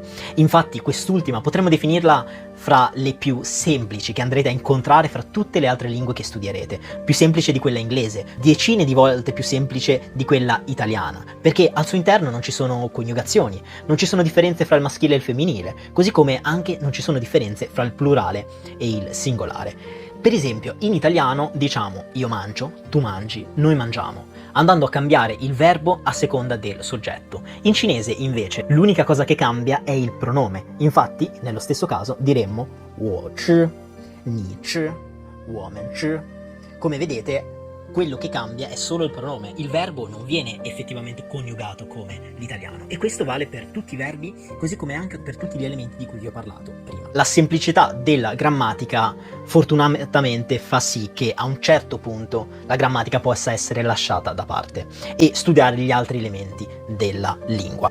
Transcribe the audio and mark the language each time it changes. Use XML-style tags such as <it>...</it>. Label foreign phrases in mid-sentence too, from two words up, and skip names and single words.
<it>Infatti quest'ultima potremmo definirla fra le più semplici che andrete a incontrare fra tutte le altre lingue che studierete, più semplice di quella inglese, decine di volte più semplice di quella italiana, perché al suo interno non ci sono coniugazioni, non ci sono differenze fra il maschile e il femminile, così come anche non ci sono differenze fra il plurale e il singolare. Per esempio, in italiano diciamo io mangio, tu mangi, noi mangiamo, andando a cambiare il verbo a seconda del soggetto. In cinese, invece, l'unica cosa che cambia è il pronome. Infatti, nello stesso caso diremmo</it> <zh>我吃, 你吃, 我们吃.</zh> <it>Come vedete, quello che cambia è solo il pronome, il verbo non viene effettivamente coniugato come l'italiano, e questo vale per tutti i verbi, così come anche per tutti gli elementi di cui vi ho parlato prima. La semplicità della grammatica fortunatamente fa sì che a un certo punto la grammatica possa essere lasciata da parte e studiare gli altri elementi della lingua.</it>